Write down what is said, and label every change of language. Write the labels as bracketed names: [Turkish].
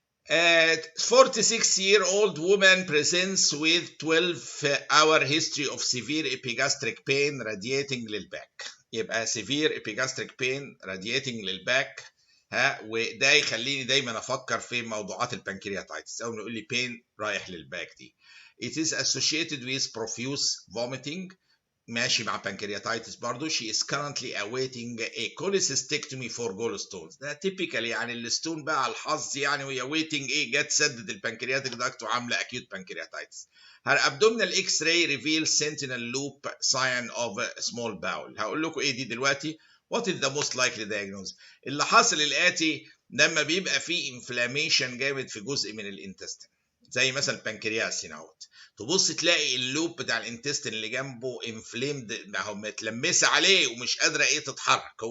[English] 46-year-old woman presents with 12-hour history of severe epigastric pain radiating [Arabic] للباك. يبقى [English] severe epigastric pain radiating [Arabic] للباك وده يخليني دايما افكر في موضوعات البنكرياتايتس او نقول لي pain رايح للباك دي. [English] It is associated with profuse vomiting. [Arabic] ماشي مع pancreatitis برضو. [English] She is currently awaiting a cholecystectomy for gallstones. [Arabic] ده typical يعني الستون بقى على الحظ يعني، وهي waiting ايه؟ جت سدد البنكرياتيك داكت وعامله acute pancreatitis. [English] Her abdominal X-ray reveals sentinel loop sign of small bowel. [Arabic] هقول لكم ايه دي دلوقتي. [English] What is the most likely diagnosis؟ [Arabic] اللي حاصل الآتي: لما بيبقى في inflammation جامد في جزء من الانتستين زي مثلا البنكرياس هنا اهوت، تبص تلاقي اللوب بتاع الانتستين اللي جنبه انفليمد، ما هو متلمسه عليه ومش قادره ايه تتحرك.